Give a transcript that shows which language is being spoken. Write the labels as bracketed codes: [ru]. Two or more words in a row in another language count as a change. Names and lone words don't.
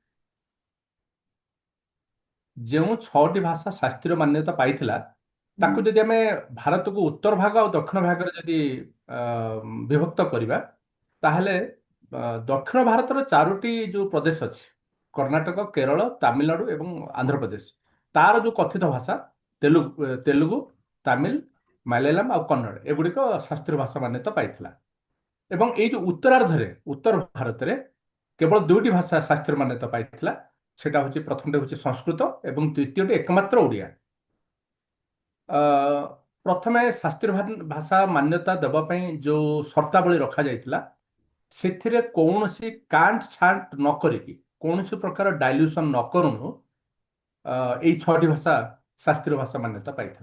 [or] ଯେଉଁ 6ଟି ଭାଷା ଶାସ୍ତ୍ରୀୟ ମାନ୍ୟତା ପାଇଥିଲା, ତାକୁ ଯଦି ଆମେ ଭାରତକୁ ଉତ୍ତର ଭାଗ ଆଉ ଦକ୍ଷିଣ ଭାଗରେ ଯଦି ବିଭକ୍ତ କରିବା, ତାହେଲେ ଦକ୍ଷିଣ ଭାରତର 4ଟି ଯେଉଁ ପ୍ରଦେଶ ଅଛି, କର୍ଣ୍ଣାଟକ, କେରଳ, ତାମିଲନାଡୁ ଏବଂ ଆନ୍ଧ୍ରପ୍ରଦେଶ, ତାର ଯେଉଁ କଥିତ ଭାଷା ତେଲୁଗୁ, ତାମିଲ, ମାଲୟାଲମ ଆଉ କନ୍ନଡ଼, ଏଗୁଡ଼ିକ ଶାସ୍ତ୍ରୀୟ ଭାଷା ମାନ୍ୟତା ପାଇଥିଲା। ଏବଂ ଏଇ ଯେଉଁ ଉତ୍ତରାର୍ଦ୍ଧରେ, ଉତ୍ତର ଭାରତରେ କେବଳ 2ଟି ଭାଷା ଶାସ୍ତ୍ରୀୟ ମାନ୍ୟତା ପାଇଥିଲା। [bn] সেটা হচ্ছে, প্রথমটা হচ্ছে সংস্কৃত এবং দ্বিতীয়টি একমাত্র ଓଡ଼ିଆ। [or] ପ୍ରଥମେ ଶାସ୍ତ୍ରୀୟ ଭାଷା ମାନ୍ୟତା ଦେବା ପାଇଁ ଯେଉଁ ସର୍ତ୍ତାବଳୀ ରଖାଯାଇଥିଲା, ସେଥିରେ କୌଣସି କାଣ୍ଟ ଛାଣ୍ଟ ନ କରିକି, କୌଣସି ପ୍ରକାର ଡାଇଲ୍ୟୁସନ ନ କରୁଣୁ ଏଇ 6ଟି ଭାଷା ଶାସ୍ତ୍ରୀୟ ଭାଷା ମାନ୍ୟତା ପାଇଥିଲା।